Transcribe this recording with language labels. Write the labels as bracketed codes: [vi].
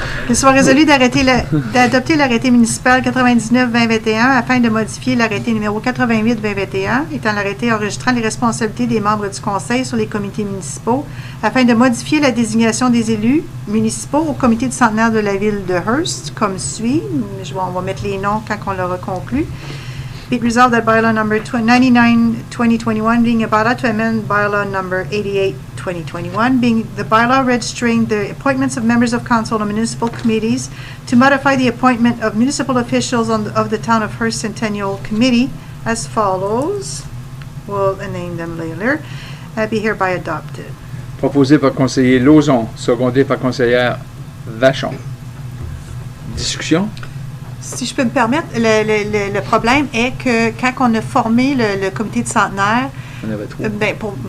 [fr] Qu'il soit résolu d'adopter l'arrêté municipal 99-2021 afin de modifier l'arrêté numéro 88-2021, étant l'arrêté enregistrant les responsabilités des membres du conseil sur les comités municipaux, afin de modifier la désignation des élus municipaux au comité du centenaire de la ville de Hearst, comme suit. On va mettre les noms quand on l'aura conclu. [en] Be it resolved that bylaw number 99-2021 being a bylaw to amend bylaw number 88-2021, being the bylaw registering the appointments of members of council and municipal committees, to modify the appointment of municipal officials of the Town of Hearst Centennial Committee as follows. We'll name them later. Be hereby adopted. [fr] Proposé par conseiller Lauzon, secondé par conseillère Vachon. Discussion? Si je peux me permettre, le problème est que quand on a formé le comité du centenaire, On avait trop.